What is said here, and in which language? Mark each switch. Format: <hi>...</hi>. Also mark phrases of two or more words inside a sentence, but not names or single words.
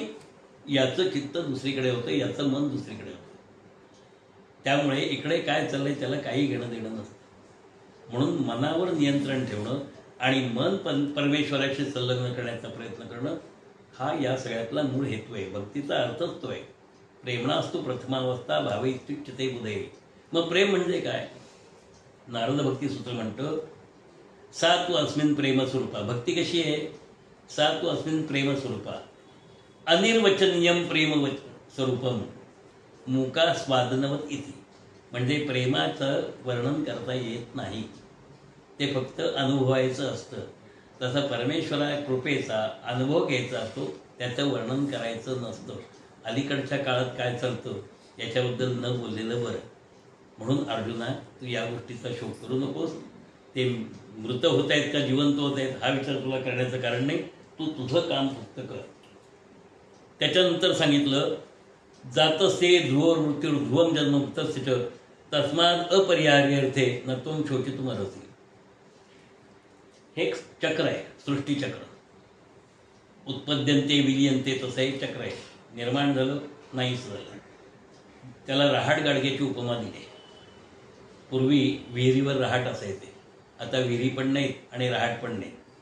<mr>याचं चित्त दुसरीकडे होतं, याचं मन दुसरीकडे होतं. त्यामुळे इकडे काय चाललंय त्याला काही घेणं देणं नसतं. म्हणून मनावर नियंत्रण ठेवणं आणि मन परमेश्वराशी संलग्न करण्याचा प्रयत्न करणं हा या सगळ्यातला मूळ हेतू आहे. भक्तीचा अर्थच तो आहे.</mr> <sa>प्रेमणास्तु प्रथमावस्था भावे इत्युच्यते बुधे.</sa> <mr>मग प्रेम म्हणजे काय? नारद भक्ती सूत्र म्हणतं,</mr> <sa>सा तु अस्मिन् प्रेमस्वरूपा.</sa> <mr>भक्ती कशी आहे?</mr> <sa>सा तु अस्मिन् प्रेमस्वरूपा अनिर्वचनीयम प्रेम स्वरूपम मुका स्वादनवत इति.</sa> <mr>म्हणजे प्रेमाचं वर्णन करता येत नाही, ते फक्त अनुभवायचं असतं. तसं परमेश्वरा कृपेचा अनुभव घ्यायचा असतो, त्याचं वर्णन करायचं नसतं. अलीकडच्या काळात काय चालतं याच्याबद्दल न बोललेलं बरं. म्हणून अर्जुना, तू या गोष्टीचा शोक करू नकोस. ते मृत होत आहेत का जिवंत होत आहेत हा विचार तुला करण्याचं कारण नाही. तू तुझं काम फक्त कर. त्याच्यानंतर सांगितलं,</mr> <sa>जातसे ध्रुव मृत्यू ध्रुवम जन्म तस्य तस्माद अपरिहार्यर्थे न त्वं शोचितुमर्हसि.</sa> <mr>हे चक्र आहे, सृष्टीचक्र.</mr> <sa>उत्पद्यन्ते विलीयन्ते</sa> <mr>तसं एक चक्र आहे. निर्माण झालं, नाहीच झालं. त्याला रहाट गाडग्याची उपमा दिली. पूर्वी विहिरीवर रहाट असायचे, आता विहिरी पण नाहीत आणि रहाट पण नाही.</mr>